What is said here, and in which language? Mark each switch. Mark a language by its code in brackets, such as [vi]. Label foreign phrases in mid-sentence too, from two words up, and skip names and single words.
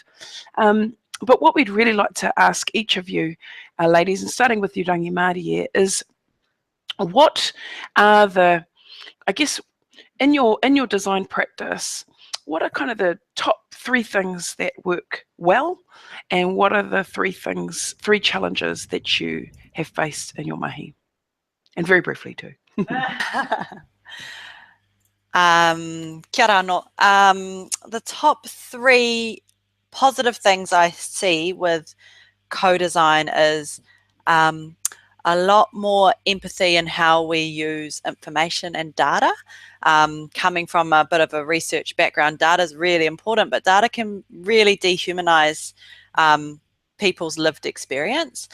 [en] But what we'd really like to ask each of you, ladies, and starting with you, Rangimārie, is what are the, I guess, in your design practice, what are kind of the top 3 things that work well, and what are the 3 challenges that you have faced in your mahi? And very briefly too. [mi] Kia ora anō. [en] The top 3 positive things I see with co-design is a lot more empathy in how we use information and data. Coming from a bit of a research background, data is really important, but data can really dehumanize people's lived experience.